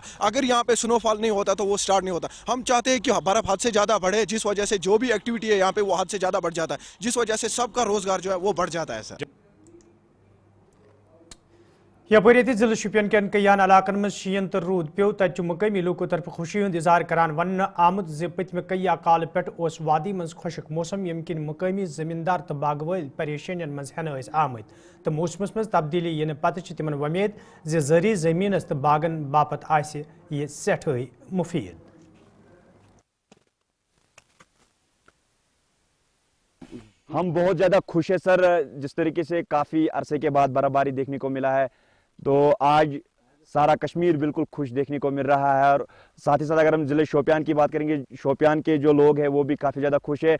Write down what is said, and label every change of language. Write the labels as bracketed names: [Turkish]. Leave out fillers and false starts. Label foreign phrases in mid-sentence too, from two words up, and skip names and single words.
[Hindi] अगर यहाँ पे स्नोफॉल नहीं होता तो वो स्टार्ट नहीं होता। हम चाहते हैं कि बर्फ हद से ज्यादा बढ़े, जिस वजह से जो भी एक्टिविटी है यहाँ पे वो हद से ज्यादा बढ़ जाता है, जिस वजह से सबका रोजगार जो है वो बढ़ जाता है सर। [Kashmiri] यपरी जिले शुपियन के कयान इलाकन में शीन तो रूद पे तक मकामी लोगों तरफ खुशी हूं इजहार करान वन आमुद पतम कई काल पे वादी मज खुशक मौसम यम किन मकामी जमींदार तो बागवाल परेशानियन मज हेन आमत तो मौसमस मज तब्दीली इन पत तिमन वमेद जरी जमीनस तो बागन बापत आसि यह सठे मुफीद। [Hindi] हम बहुत ज़्यादा खुश है सर, जिस तरीके से काफ़ी अरसे के बाद बर्फबारी देखने को मिला है, तो आज सारा कश्मीर बिल्कुल खुश देखने को मिल रहा है। और साथ ही साथ अगर हम ज़िले शोपियान की बात करेंगे, शोपियान के जो लोग हैं वो भी काफ़ी ज़्यादा खुश है।